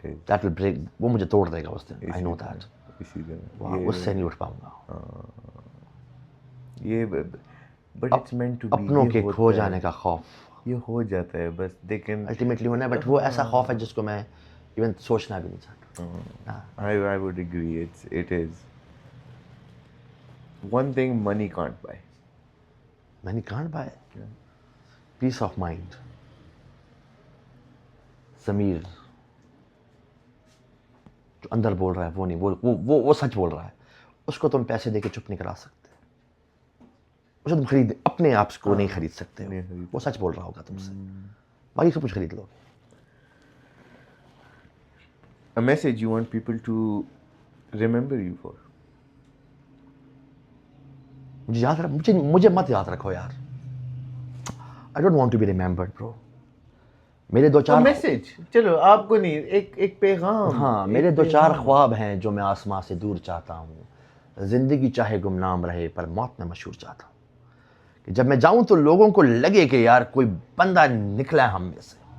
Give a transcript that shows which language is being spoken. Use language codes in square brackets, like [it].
[en] That will break. [ur] وہ مجھے توڑ دے گا اس دن. [en] I know that. [ur] اسی طرح وہاں اس سے نہیں اٹھ پاؤں گا. [en] یہ but it's meant to be, [ur] اپنوں کے کھو جانے کا خوف یہ ہو جاتا ہے بس, لیکن الٹیمیٹلی ہونا ہے, بٹ وہ ایسا خوف ہے جس کو میں ایون سوچنا بھی نہیں چاہتا. [en] I would agree, it is one thing money can't buy. Money can't buy peace of mind. [ur] ضمیر جو اندر بول رہا ہے وہ نہیں بول, وہ سچ بول رہا ہے, اس کو تم پیسے دے کے چپ نہیں کرا سکتے, اسے تم خرید اپنے آپ کو نہیں خرید سکتے ہو. وہ سچ بول رہا ہوگا تم سے, باقی سب کچھ خرید لو گے. [en] A message you want people to remember you for. [ur] مجھے مت یاد رکھو یار. [en] I don't want to be remembered, bro. [ur] میرے دو چار میسج, چلو آپ کو نہیں, ایک پیغام. ہاں, میرے دو چار خواب ہیں جو میں آسمان سے دور چاہتا ہوں. زندگی چاہے گمنام رہے پر موت میں مشہور چاہتا ہوں, کہ جب میں جاؤں تو لوگوں کو لگے کہ یار کوئی بندہ نکلا ہے ہم میں سے.